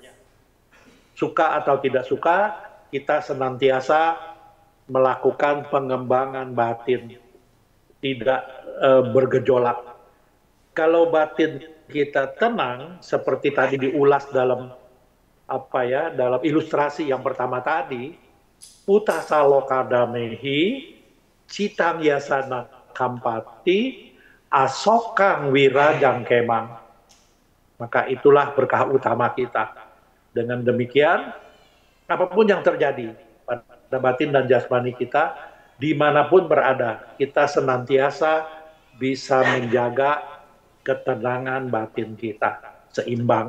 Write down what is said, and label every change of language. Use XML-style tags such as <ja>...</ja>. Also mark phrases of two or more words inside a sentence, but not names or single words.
<id>Suka atau tidak suka, kita senantiasa melakukan pengembangan batin, tidak bergejolak. Kalau batin kita tenang, seperti tadi diulas dalam dalam ilustrasi yang pertama tadi,</id> <pi>Puttasa lokadamehi, citang yasana kampati, asokang wirajang kemang.</pi> <id>Maka itulah berkah utama kita. Dengan demikian, apapun yang terjadi pada batin dan jasmani kita, dimanapun berada, kita senantiasa bisa menjaga ketenangan batin kita, seimbang.</id>